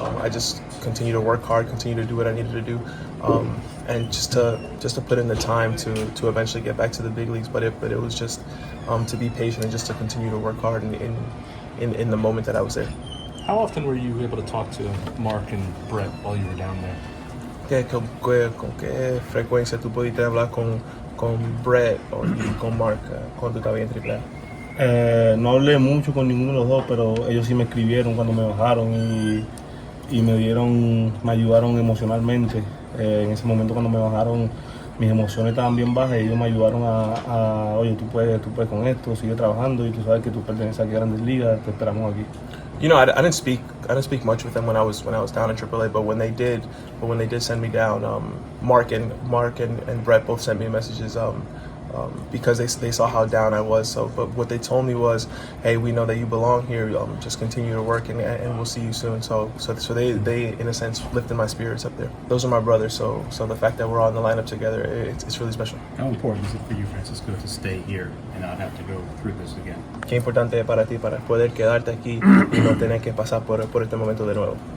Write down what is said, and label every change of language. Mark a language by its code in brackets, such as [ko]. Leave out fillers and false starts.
[en] I just continue to work hard, continue to do what I needed to do, and just to put in the time to eventually get back to the big leagues. But it was just to be patient and just to continue to work hard in the moment that I was there. How often were you able to talk to Mark and Brett while you were down there? [es] ¿Con qué frecuencia tú pudiste hablar con Brett y con Mark cuando tú estabas en AAA? No hablé mucho con ninguno de los dos, pero ellos sí me escribieron cuando me bajaron y me ayudaron emocionalmente. En ese momento cuando me bajaron, mis emociones estaban bien bajas y ellos me ayudaron oye, tú puedes con esto, sigue trabajando y tú sabes que tú perteneces aquí a Grandes Ligas, te esperamos aquí. [en] You know, I didn't speak much with them when I was down in AAA, but when they did send me down, Mark and Brett both sent me messages because they saw how down I was. So, but what they told me was, hey, we know that you belong here. Just continue to work and we'll see you soon. So they in a sense lifted my spirits up there. Those are my brothers. So the fact that we're all in the lineup together, it's really special. How important is it for you, Francisco, to stay here and not have to go through this again? [es] Qué importante es para ti para poder quedarte aquí y no tener que pasar por este momento de nuevo.